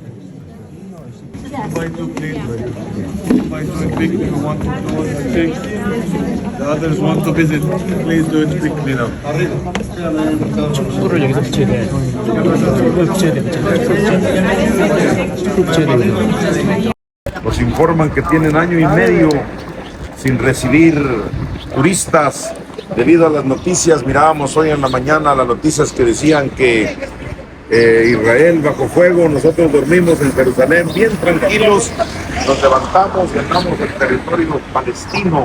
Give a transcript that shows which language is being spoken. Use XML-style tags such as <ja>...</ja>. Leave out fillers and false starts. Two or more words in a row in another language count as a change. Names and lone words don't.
<en>Buy two, please. Buy two quick. You want to do it quick. The others want to visit. Please do it quickly now.</en> <ko>축구를 여기서 붙여야 돼. 붙여야 돼.</ko> <es>Nos informan que tienen año y medio sin recibir turistas debido a las noticias. Mirábamos hoy en la mañana las noticias que decían que Israel bajo fuego. Nosotros dormimos en Jerusalén bien tranquilos, nos levantamos y andamos en territorio palestino.</es>